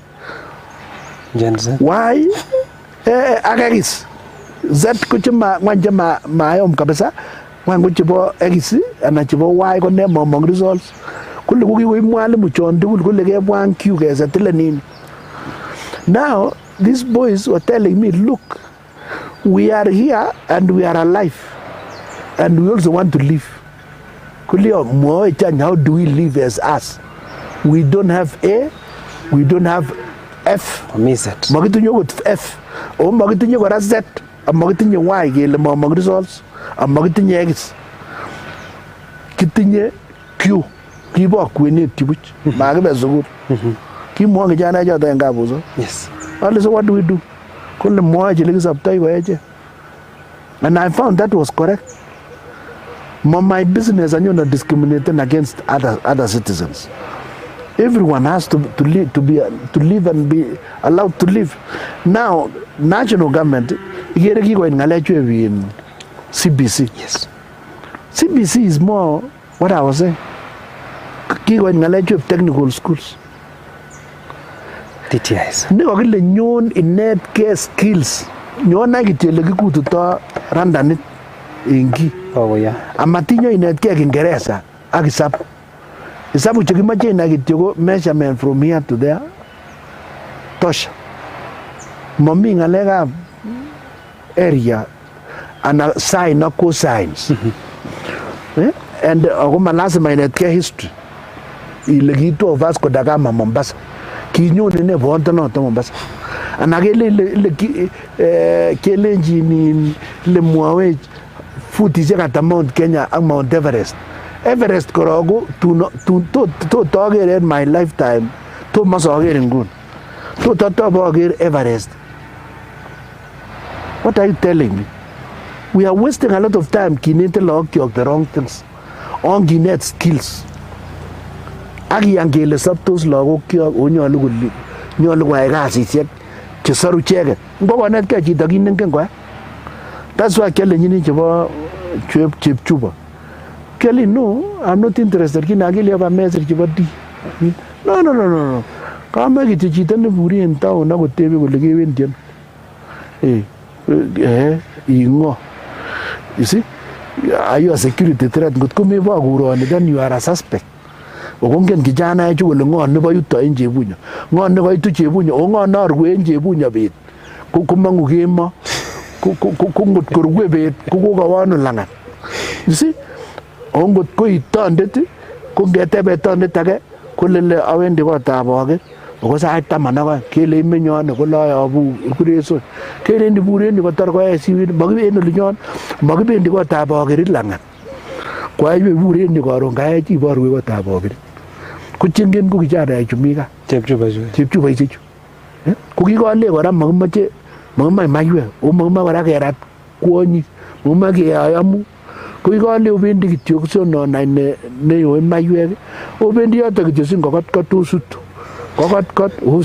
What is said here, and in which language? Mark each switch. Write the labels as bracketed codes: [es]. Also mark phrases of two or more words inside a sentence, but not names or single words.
[kln] Y akakis Z ko chema ngwanje mayom kabisa ngwan ko chebo X ana chebo Y ko ne momong results kule ko kikoib mwalimu chon tugul kule kebwan Q kesetile nini. [en] Now these boys were telling me, look, we are here and we are alive and we also want to live. How do we live as us? We don't have A, we don't have F. [kln] Magitunyo with F. O magitunyo kora Z, magitunyo Y kele momong results, magitunyo X. Kitinye Q. Kibo kwenet kibuch. Magibe sukul. Kimwa kijana choto en kabuso. [en] Yes. So what do we do? [kln] Kole mwa chile kisaptoi ko eche. [en] And I found that was correct. My business and you're not discriminating against other citizens. Everyone has to live and be allowed to live. Now, national government, in CBC. Yes. CBC is more what I was saying. Technical schools. TTIs. [kln] Niko kile nyon inet ke skills. Nyon na kitele kikututo randanit ingi. [en] Oh yeah. [kln] Amatinyo inet ke Kiingereza ak hisabu. Hisabu chekimoche inai kityo ko [en] measurement from here to there. [kln] Tosha. Momi ngalekab area ana sign ak cosines. And ako lazima inet ke history. Ile kitu Vasco da Gama Mombasa. Kinyone ne bonto no to Mombasa. Anakele kelenjini le mwawe futi jeka Mount Kenya ak Mount Everest. [en] Everest korogo to target in my lifetime to [kln] masoger ngun. [en] To target Everest. What are you telling me? We are wasting a lot of time [kln] kinete lokyok [en] the wrong things. [kln] On kinet skills. Aki angele sabtos lagok kyok onyolu kuli nyolu koyai kasisiek chesoru icheket. Ngokonetkei chito kit nengen koyai. [en] That's why [kln] kyolenyini chebo chepchubo. [en] Kelly, no, I'm not interested. [sw] Kinakili hapa [kln] message chebo D. No. Kama kityo chito neburi en town akotebe kole kewendi ano. Ingo. [en] You see? Are you a security threat? [kln] Ngot ko mebo kuroni, [en] then you are a suspect. [kln] Okongen kijana echu kole ngo nebo yuto en Chebunyo. Ngo nebo itu Chebunyo, o ngo norwe en Chebunyo bet. Kumangu kemo. Kungot korwe bet, kokokawano langat. [en] You see? [kln] Ongot ko itondet, ko ngetebe tondet age, kolele awendi kotab oget. Oko sait 10 kele imenyon koloyobu ikureso. Kele ndiburen kotor koe siwit, makibendi olinyon, makibendi kotab oget langat. [sw] Kwa hiyo [kln] buren koron kae chi borwe kotab oget. Kuchengen ko kijana echumika. Chepchuba ichechu. Ko kikole kora makimache maiwe, o makimache kora kerat kwonyi, makimache keyayamu. Ko kikole obendi kityo kusono ne yo maiwek, obendi yoto kityo singokot osutu.